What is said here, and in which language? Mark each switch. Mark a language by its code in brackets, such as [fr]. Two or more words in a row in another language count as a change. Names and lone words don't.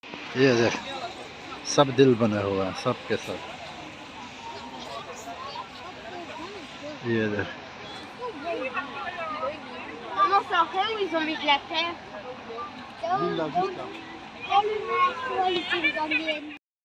[hi] ये देख, सब दिल बने हुए हैं, सब के सब। ये देख। [fr] Comment ça fait où ils ont mis de la terre? L'île là, juste là. Oh, le noir, il est dans